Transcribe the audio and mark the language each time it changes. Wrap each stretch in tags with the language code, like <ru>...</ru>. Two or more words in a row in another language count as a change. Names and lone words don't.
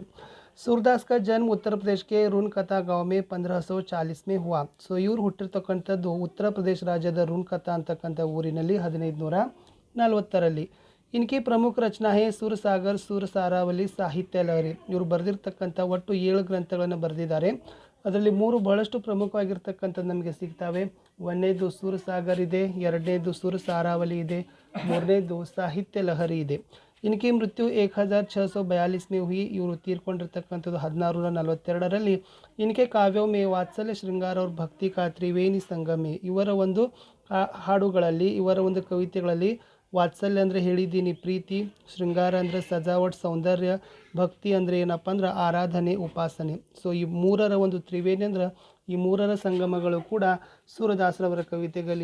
<hi>सूरदास का जन्म उत्तर प्रदेश के रूनकता गांव में 1540 में हुआ.</hi> <kn>ಸೊ ಇವರು ಹುಟ್ಟಿರ್ತಕ್ಕಂಥದ್ದು ಉತ್ತರ ಪ್ರದೇಶ ರಾಜ್ಯದ ರೂನ್ಕತಾ ಅಂತಕ್ಕಂಥ ಊರಿನಲ್ಲಿ 1540ರಲ್ಲಿ.</kn> <hi>इनकी प्रमुख रचना है सूरसागर, सूरसारावली, साहित्य लहरी.</hi> <kn>ಇವರು ಬರೆದಿರ್ತಕ್ಕಂಥ ಒಟ್ಟು 7 ಗ್ರಂಥಗಳನ್ನು ಬರೆದಿದ್ದಾರೆ. ಅದರಲ್ಲಿ 3 ಬಹಳಷ್ಟು ಪ್ರಮುಖವಾಗಿರ್ತಕ್ಕಂಥದ್ದು ನಮಗೆ ಸಿಗ್ತವೆ. ಒಂದನೇದು ಸೂರಸಾಗರ್ ಇದೆ, ಎರಡನೇದು ಸೂರಸಾರಾವಲಿ ಇದೆ, ಮೂರನೇದು ಸಾಹಿತ್ಯ ಲಹರಿ ಇದೆ.</kn> <hi>इनकी मृत्यु 1642 में हुई.</hi> <kn>ಇವರು ತೀರ್ಕೊಂಡಿರ್ತಕ್ಕಂಥದ್ದು 1642ರಲ್ಲಿ.</kn> <hi>इनके काव्यों में वात्सल्य, श्रृंगार और भक्ति का त्रिवेणी संगम है.</hi> <kn>ಇವರ ಒಂದು ಹಾಡುಗಳಲ್ಲಿ, ಇವರ ಒಂದು ಕವಿತೆಗಳಲ್ಲಿ ವಾತ್ಸಲ್ಯ ಅಂದರೆ ಹೇಳಿದ್ದೀನಿ ಪ್ರೀತಿ, ಶೃಂಗಾರ ಅಂದರೆ ಸಜಾವಟ್ ಸೌಂದರ್ಯ, ಭಕ್ತಿ ಅಂದರೆ ಏನಪ್ಪ ಅಂದ್ರೆ ಆರಾಧನೆ ಉಪಾಸನೆ. ಸೊ ಈ ಮೂರರ ಒಂದು ತ್ರಿವೇಣಿ ಅಂದ್ರೆ ಈ ಮೂರರ ಸಂಗಮಗಳು ಕೂಡ ಸೂರದಾಸರವರ ಕವಿತೆಗಳಿದೆ.</kn>